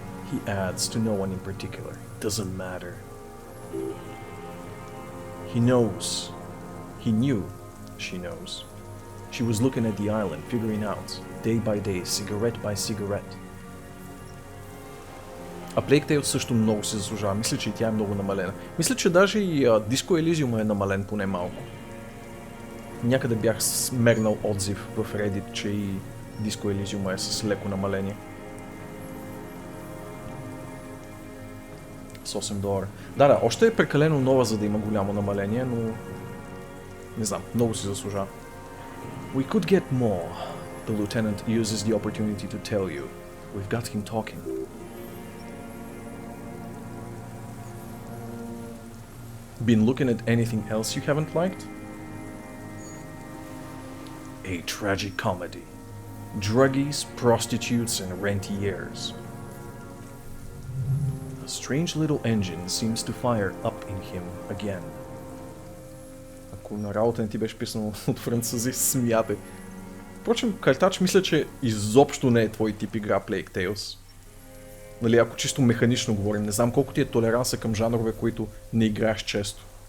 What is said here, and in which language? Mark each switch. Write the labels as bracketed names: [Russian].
[English] He adds, to no one in particular. It doesn't matter. He knows. He knew she knows. She was looking at the island, figuring out, day by day, cigarette by cigarette. [Bulgarian] А Plague Tale също много се заслужава. Мисля, че и тя е много намалена. Мисля, че даже и Disco Elysium е намален поне малко. Някъде бях смегнал отзив в Reddit, че и Disco Elysium е с леко намаление. С $8. Да, още е прекалено нова, за да има голямо намаление, но не знам, много си заслужава. [English] We could get more. The lieutenant uses the opportunity to tell you. We've got him talking. Been looking at anything else you haven't liked? A tragic comedy. Druggies, prostitutes, and rentiers. A strange little engine seems to fire up in him again. [Bulgarian] Ако на работа не ти беше писано от французи, смятай. Впрочем, Картач мисля, че изобщо не е твой тип игра Plague Tales. Нали, ако чисто механично говорим, не знам колко ти е толеранса към жанрове, които не играеш често.